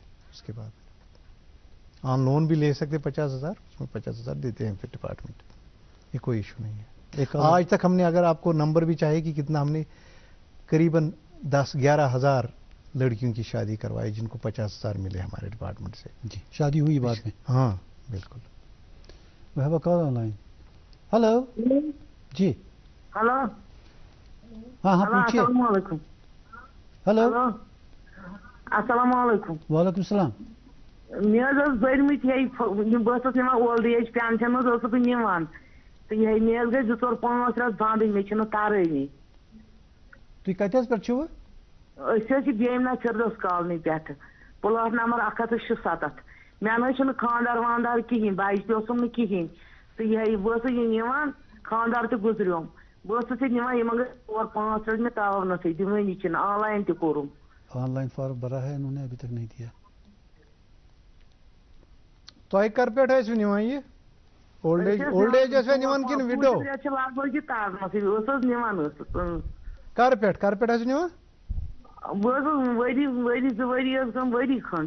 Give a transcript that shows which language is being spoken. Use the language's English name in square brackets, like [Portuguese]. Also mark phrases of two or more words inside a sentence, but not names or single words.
[Urdu] اس کے بعد آن لون بھی لے سکتے 50,000, اس میں 50,000 دیتے ہیں پھر ڈپارٹمنٹ. یہ کوئی ایشو نہیں ہے. آج تک ہم نے, اگر آپ کو نمبر بھی چاہے کہ کتنا, ہم نے قریباً 10-11 ہزار لڑکیوں کی شادی کروائی جن کو 50,000 ملے ہمارے ڈپارٹمنٹ سے. جی, شادی ہوئی بعد میں. ہاں بالکل. [English] We have a call online. Hello. [Urdu] جی. [English] Hello. [Urdu] ہاں پوچھیے. [Arabic] السلام علیکم. [English] ہلو. [Arabic] السلام علیکم. وعلیکم السلام. [Kashmiri] مےٚ حظ ٲس بٔرمٕتۍ بہٕ ٲسٕس نِوان [English] old age pension [Kashmiri] حظ ٲسٕس بہٕ نِوان تہٕ یِہے مےٚ حظ گٔے 2-4-5 رٮ۪تھ بنٛدٕے, مےٚ چھِنہٕ ترٲنی. تُہۍ کتہِ حظ پٮ۪ٹھ چھِوٕ؟ أسۍ حظ چھِ بیمنا فِردوس کالنی پٮ۪ٹھٕ, [English] plot number [Kashmiri] 167. مےٚ نہٕ حظ چھُنہٕ خانٛدار وانٛدار کِہیٖنۍ, بچہٕ تہِ اوسُم نہٕ کِہیٖنۍ تہٕ یِہے بہٕ ٲسٕس یہِ نِوان, خانٛدار تہِ گُزریوم, بہٕ ٲسٕس یہِ نِوان, یِمن گٔے 4-5 رٮ۪تھ مےٚ تراونَسٕے, دِوٲنی چھِنہٕ, آن لایِن تہِ کوٚرُم. [English] online form [Urdu] بھرا ہے انہوں نے, ابھی تک نہیں دیا. [Kashmiri] تۄہہِ کر پٮ۪ٹھ ٲسوٕ نِوان یہِ [English] old age [Kashmiri] ٲسوٕ نِوان کِنہٕ وِڈو؟ رٮ۪تھ چھِ لگ بگ یہِ تارنَسٕے, ٲس حظ نِوان ٲسٕس. کر پٮ۪ٹھ ٲسوٕ نِوان؟ بہٕ حظ ؤری 2 ؤری حظ گٔم, ؤری کھنٛڈ.